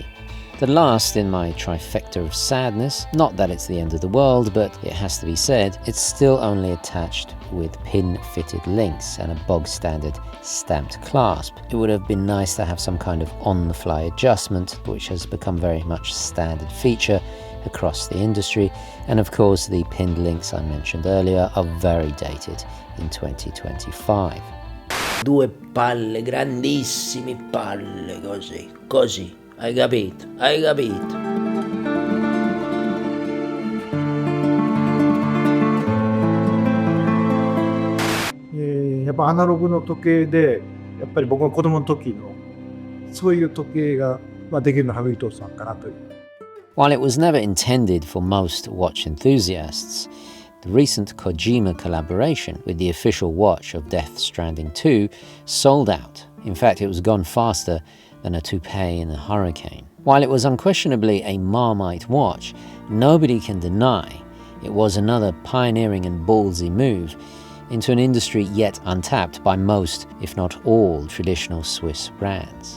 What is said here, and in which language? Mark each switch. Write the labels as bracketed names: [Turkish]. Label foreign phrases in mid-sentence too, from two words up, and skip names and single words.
[English] The last in my trifecta of sadness, not that it's the end of the world, but it has to be said, it's still only attached with pin-fitted links and a bog-standard stamped clasp. It would have been nice to have some kind of on-the-fly adjustment, which has become very much standard feature across the industry, and of course the pinned links I mentioned earlier are very dated in 2025. [Italian] Due palle, grandissime palle, così. Hai capito? [Japanese] やっぱアナログの時計で、やっぱり僕が子供の時のそういう時計ができるのは羽生伊藤さんかなという。 [English] While it was never intended for most watch enthusiasts, the recent Kojima collaboration with the official watch of Death Stranding 2 sold out. In fact, it was gone faster than a toupee in a hurricane. While it was unquestionably a Marmite watch, nobody can deny it was another pioneering and ballsy move into an industry yet untapped by most, if not all, traditional Swiss brands.